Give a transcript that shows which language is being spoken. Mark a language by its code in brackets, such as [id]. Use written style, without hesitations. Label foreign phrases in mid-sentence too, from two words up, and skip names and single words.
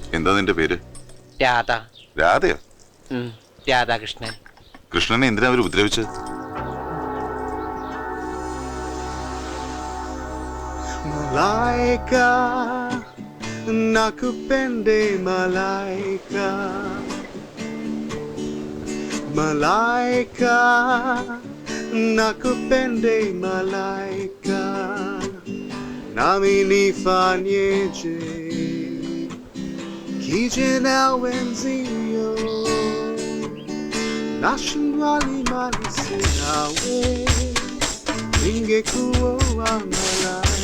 [ml] എന്താ നിന്റെ പേര്? രാധ. രാധയോ? രാധാകൃഷ്ണൻ. കൃഷ്ണനെ എന്തിനാ അവർ ഉപദ്രവിച്ചത്? [sw] Malaika, nakupende malaika, malaika, nakupende malaika, nami nifanyeje, kijana wenzio, nashindwali malisi nawe, ningekuwa malaika.